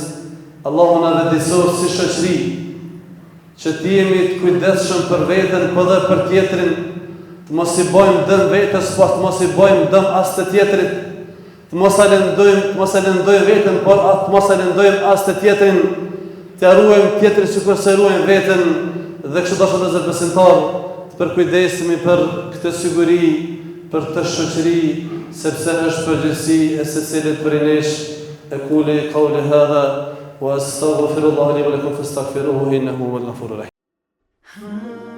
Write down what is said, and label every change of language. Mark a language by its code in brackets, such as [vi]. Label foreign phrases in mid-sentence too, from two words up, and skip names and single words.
[sq] Allahu na vedisoft si shoqëri që të jemi të kujdesshëm për veten, po dhe për tjetrin, të mos i bëjmë dëm vetes, po të mos i bëjmë dëm as të tjetrit, të mos e lëndojmë veten, por të mos e lëndojmë as të tjetrin, të ruajmë tjetrin sikur se ruajmë veten, dhe kështu dashur vëllezër besimtar, të përkujdesemi për këtë siguri, për këtë shoqëri, sepse është përgjegjësi e secilit prej nesh. [ar] أقول قولي هذا وأستغفر الله لي ولكم فاستغفروه إنه هو الغفور الرحيم.